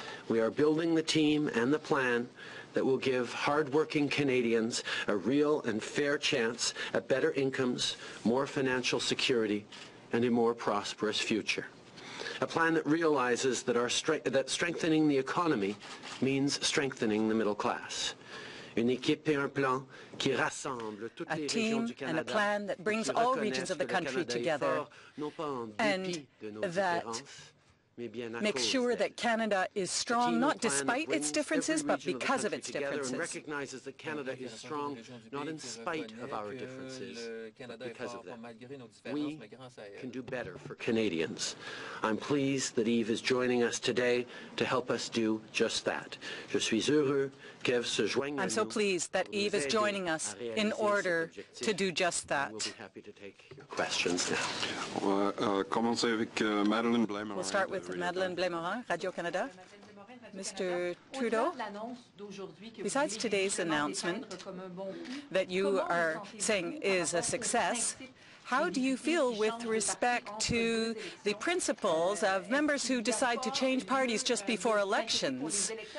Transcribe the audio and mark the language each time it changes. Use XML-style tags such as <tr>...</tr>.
<en>We are building the team and the plan that will give hard-working Canadians a real and fair chance at better incomes, more financial security, and a more prosperous future. A plan that realizes that strengthening the economy means strengthening the middle class.</en> <fr>Une équipe et un plan qui rassemble toutes les régions du Canada,</fr> <en>and a plan that brings all regions of the country together, and that makes sure that Canada is strong, not despite its differences, but because of its differences. And recognizes that Canada is strong, not in spite of our differences, but because of them. We can do better for Canadians. I'm pleased that Eve is joining us today to help us do just that.</en> <fr>Je suis heureux qu'Eve se joigne à nous.</fr> <en>I'm so pleased that Eve is joining us in order to do just that. We'll be happy to take your questions now. We'll start with Madeleine Blais-Morin, Radio-Canada. Mr. Trudeau, besides today's announcement that you are saying is a success, how do you feel with respect to the principles of members who decide to change parties just before elections?</en>